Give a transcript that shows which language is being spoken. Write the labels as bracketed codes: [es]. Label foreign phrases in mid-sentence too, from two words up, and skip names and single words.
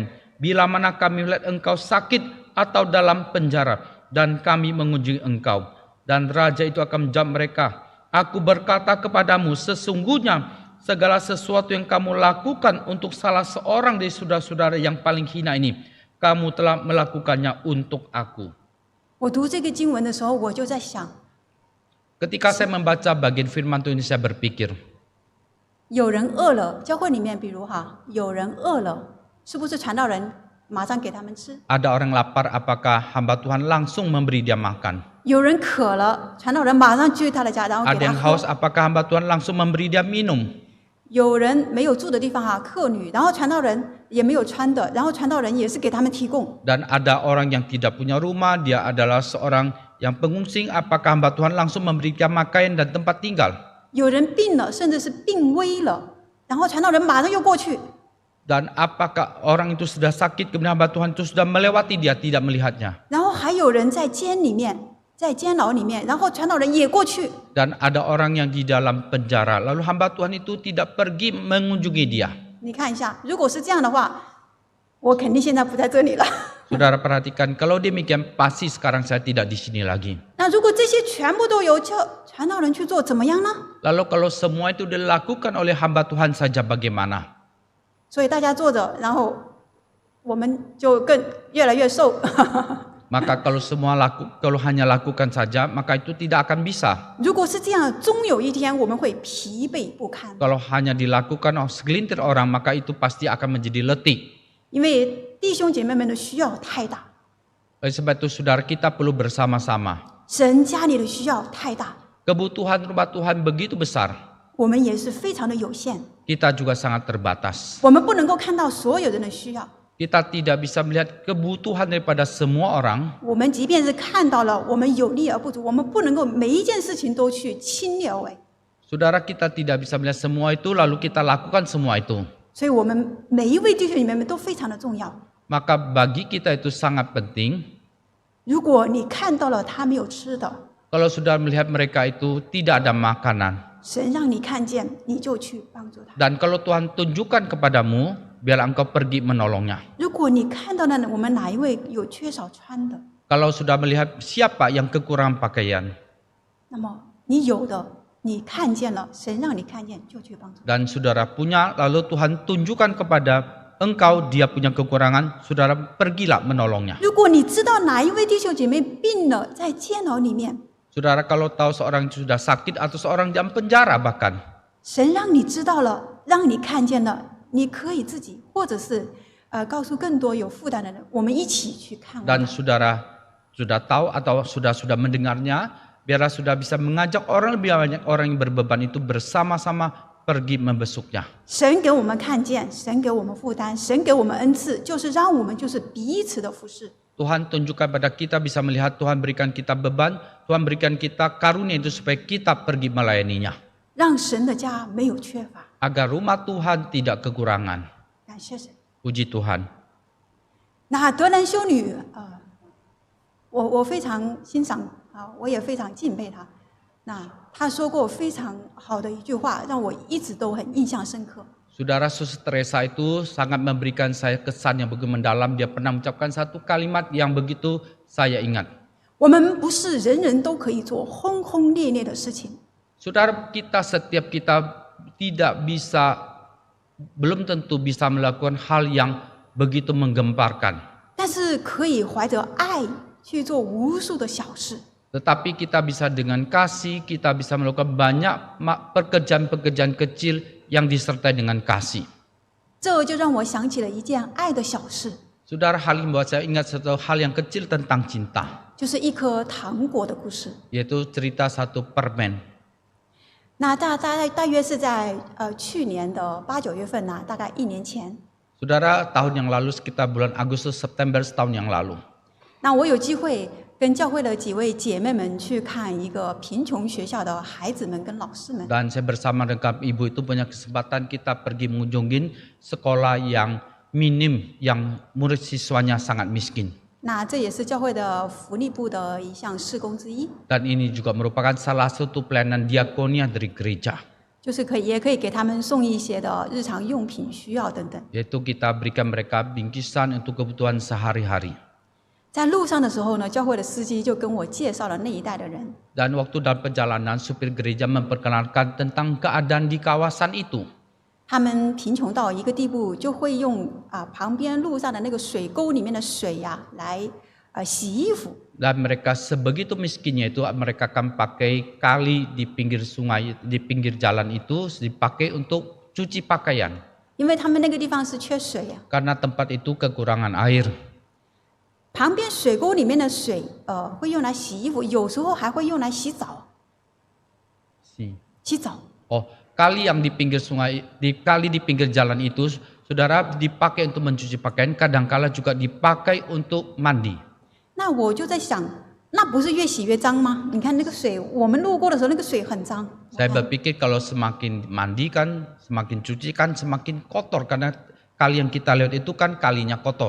[id] Bila mana kami melihat engkau sakit atau dalam penjara, dan kami mengunjungi engkau. Dan raja itu akan menjawab mereka, aku berkata kepadamu, sesungguhnya segala sesuatu yang kamu lakukan untuk salah seorang dari saudara-saudara yang paling hina ini, kamu telah melakukannya untuk aku. [zh] 我读这个经文的时候，我就在想， [id] Ketika saya membaca bagian firman Tuhan ini, saya berpikir, [zh] 有人饿了，教会里面，比如有人饿了，是不是传道人马上给他们吃？ [id] ada orang lapar, apakah hamba Tuhan langsung memberi dia makan? [zh] 有人渴了，传道人马上去他的家，然后 [id] Ada [zh] 给他 [id] yang haus, [zh] 喝。 [id] apakah hamba Tuhan langsung memberi dia minum? [zh] 有人没有住的地方客旅，然后传道人也没有穿的，然后传道人也是给他们提供。 [id] Dan ada orang yang tidak punya rumah, dia adalah seorang yang pengungsi, apakah hamba Tuhan langsung memberikan pakaian dan tempat tinggal? [zh] 有人病了，甚至是病危了，然后传道人马上又过去。 [id] Dan apakah orang itu sudah sakit, kemudian hamba Tuhan itu sudah melewati dia, tidak melihatnya? [zh] 然后还有人在监里面，在监牢里面，然后传道人也过去。 [id] Dan ada orang yang di dalam penjara, lalu hamba Tuhan itu tidak pergi mengunjungi dia. [zh] 你看一下，如果是这样的话，我肯定现在不在这里了。 [id] Saudara perhatikan, kalau demikian pasti sekarang saya tidak di sini lagi. [zh] 那如果这些全部都由传道人去做，怎么样呢？ [id] Lalu kalau semua itu dilakukan oleh hamba Tuhan saja bagaimana? [zh] 所以大家坐着，然后我们就更越来越瘦。 [id] Maka kalau kalau hanya lakukan saja, maka itu tidak akan bisa. [zh] 如果是这样，终有一天我们会疲惫不堪。 [id] Kalau hanya dilakukan oleh segelintir orang, maka itu pasti akan menjadi letih. [zh] 因为弟兄姐妹们的需要太大， [id] Oleh sebab itu saudara kita perlu bersama-sama. [zh] 神家里的需要太大， [id] Kebutuhan rumah Tuhan begitu besar. [zh] 我们也是非常的有限， [id] Kita juga sangat terbatas. [zh] 我们不能够看到所有人的需要。 [id] Kita tidak bisa melihat kebutuhan daripada semua orang. [zh] 我们即便是看到了，我们有力而不足，我们不能够每一件事情都去亲力而为。 [id] Saudara, kita tidak bisa melihat semua itu lalu kita lakukan semua itu. [zh] 所以我们每一位弟兄姐妹们都非常的重要。 [id] Maka bagi kita itu sangat penting. [zh] 如果你看到了他没有吃的， [id] Kalau sudah melihat mereka itu tidak ada makanan. [zh] 神让你看见，你就去帮助他。 [id] Dan kalau Tuhan tunjukkan kepadamu, biarlah engkau pergi menolongnya. [zh] 如果你看到了我们哪一位有缺少穿的， [id] Kalau sudah melihat siapa yang kekurangan pakaian. [zh] 那么你有的，你看见了，神让你看见，就去帮助。 [id] Dan saudara punya, lalu Tuhan tunjukkan kepada engkau dia punya kekurangan, saudara pergilah menolongnya. [zh] 如果你知道哪一位弟兄姐妹病了，在监牢里面， [id] Saudara kalau tahu seorang sudah sakit atau seorang dalam penjara bahkan. [zh] 神让你知道了，让你看见了，你可以自己，或者是告诉更多有负担的人，我们一起去看望他。 [id] Dan saudara sudah tahu atau sudah mendengarnya, biarlah sudah bisa mengajak orang lebih banyak orang yang berbeban itu bersama-sama pergi membesuknya. [zh] 神给我们看见，神给我们负担，神给我们恩赐，就是让我们就是彼此的服侍。 [id] Tuhan tunjukkan pada kita bisa melihat Tuhan berikan kita beban, Tuhan berikan kita karunia itu supaya kita pergi melayaninya. [zh] 让神的家没有缺乏。 [id] Agar rumah Tuhan tidak kekurangan. [zh] 感谢神。 [id] Puji Tuhan. [zh] 那德兰修女我非常欣赏我也非常敬佩她。那她说过非常好的一句话，让我一直都很印象深刻。 [id] Saudara Suster Teresa itu sangat memberikan saya kesan yang begitu mendalam. Dia pernah mengucapkan satu kalimat yang begitu saya ingat. [zh] 我们不是人人都可以做轰轰烈烈的事情， [id] Saudara kita setiap kita tidak bisa, belum tentu bisa melakukan hal yang begitu menggemparkan. [zh] 但是可以怀着爱去做无数的小事。 [id] Tetapi kita bisa dengan kasih, kita bisa melakukan banyak pekerjaan-pekerjaan kecil yang disertai dengan kasih. [zh] 这就让我想起了一件爱的小事， [id] Saudara, hal yang membuat saya ingat satu hal yang kecil tentang cinta, [zh] 就是一颗糖果的故事。 [id] yaitu cerita satu permen. [zh] 那大约是在去年的8、9月份呢，大概1年前。 [id] Saudara, tahun yang lalu sekitar bulan Agustus September setahun yang lalu. [zh] 那我有机会跟教会的几位姐妹们去看一个贫穷学校的孩子们跟老师们。 [id] Dan saya bersama dengan ibu itu punya kesempatan kita pergi mengunjungin sekolah yang minim, yang murid siswanya sangat miskin. [zh] 那这也是教会的福利部的一项事工之一， [id] Dan ini juga merupakan salah satu pelayanan diakonia dari gereja. [zh] 就是也可以给他们送一些的日常用品需要等等。 [id] Yaitu kita berikan mereka bingkisan untuk kebutuhan sehari-hari. [zh] 在路上的时候呢，教会的司机就跟我介绍了那一带的人。 [id] Dan waktu dalam perjalanan, supir gereja memperkenalkan tentang keadaan di kawasan itu. [zh] 他们贫穷到一个地步，就会用旁边路上的那个水沟里面的水呀、来洗衣服。 [id] Dan mereka sebegitu miskinnya itu, mereka akan pakai kali di pinggir sungai, di pinggir jalan itu dipakai untuk cuci pakaian. [zh] 因为他们那个地方是缺水呀、 [id] Karena tempat itu kekurangan air. [zh] 旁边水沟里面的水会用来洗衣服，有时候还会用来洗澡。洗澡。 [id] Oh, kali yang di pinggir sungai, kali di pinggir jalan itu, saudara, dipakai untuk mencuci pakaian, kadangkala juga dipakai untuk mandi. [zh] 那我就在想，那不是越洗越脏吗？你看那个水，我们路过的时候那个水很脏。 [id] Saya berpikir kalau semakin mandi kan, semakin cuci kan semakin kotor, karena kali yang kita lihat itu kan kalinya kotor.